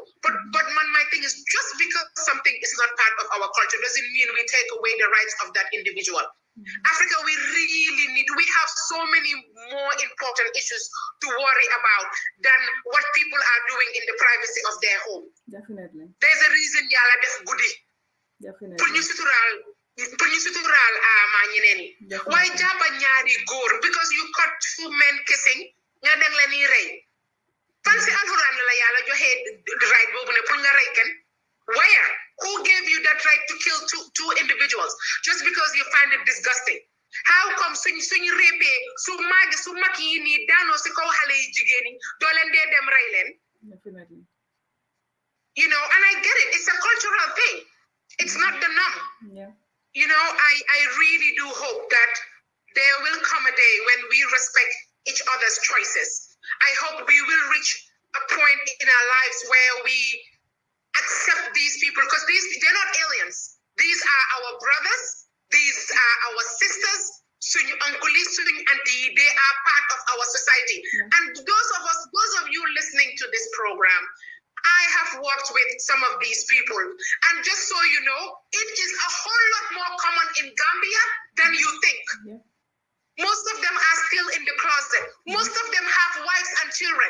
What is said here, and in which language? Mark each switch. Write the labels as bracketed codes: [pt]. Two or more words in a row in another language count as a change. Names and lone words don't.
[en] But my thing is, just because something is not part of our culture doesn't mean we take away the rights of that individual. Africa, we have so many more important issues to worry about than what people are doing in the privacy of their home. Definitely. There's a reason [wo] yàlla def guddi. [en] Definitely. [wo] Pour ñu sutural ma ñeneen yi. Waaye jàppa ñaari góor [en] because you caught two men kissing, [wo] nga dang la ni rey. Fan si alquran la yàlla joxe right boobu ne pour nga rey kenn. [en] Where? Who gave you that right to kill two individuals just because you find it disgusting? [wo] How come suñu répé su mag yi ni daano si kaw xale yi jigéen yi doo leen dee dem rey leen? [en] Definitely. And I get it. It's a cultural thing. It's not the norm. Yeah. I really do hope that there will come a day when we respect each other's choices. I hope we will reach a point in our lives where we accept these people, because they're not aliens. These are our brothers. These are our sisters. Suñu uncle, suñu auntie, they are part of our society. Yeah. And those of you listening to this program, I have worked with some of these people. And just so you know, it is a whole lot more common in Gambia than you think. Yeah. Most of them are still in the closet. Most of them have wives and children.